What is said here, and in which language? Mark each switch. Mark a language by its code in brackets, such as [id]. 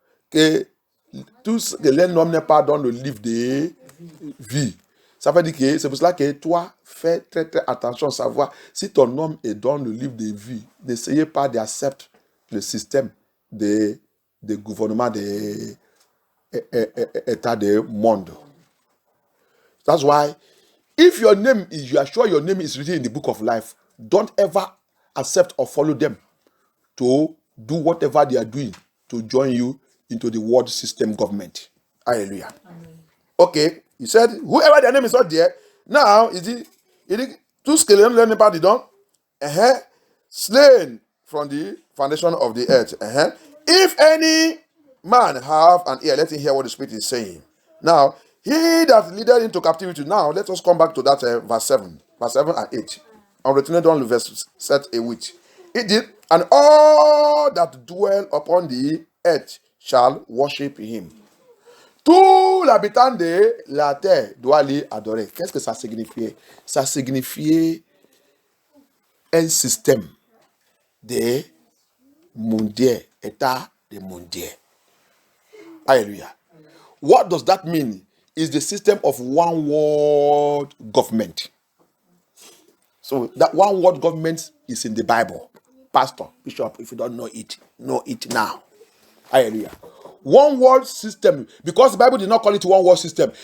[fr] Que tous les noms n'est pas dans le livre de vie. Ça veut dire que c'est pour cela que toi, fais très très attention à savoir si ton nom est dans le livre de vie. N'essayez pas d'accepter le système de gouvernement de état de monde. [en] That's why if you are sure your name is written in the book of life, don't ever accept or follow them to do whatever they are doing to join you into the world system government. Hallelujah. Amen. Okay, he said, whoever their name is not there, now [fr] il dit tout ce que les hommes n'est pas dedans, [en] slain from the foundation of the earth. If any man have an ear, let him hear what the Spirit is saying. Now, he that leadeth into captivity. Now, let us come back to that verse 7 and 8. [fr] On retourner dans le verset 7 et 8. [en] It did, and all that dwell upon the earth shall worship him. [fr] Tout l'habitant de la terre doit lui adorer. Qu'est-ce que ça signifiait? Ça signifiait un système de mondial, état de mondial. [en] Hallelujah. What does that mean? Is the system of one world government. So that one world government is in the Bible. Pastor, Bishop, if you don't know it now. Hallelujah. One world system, because the Bible did not call it one world system.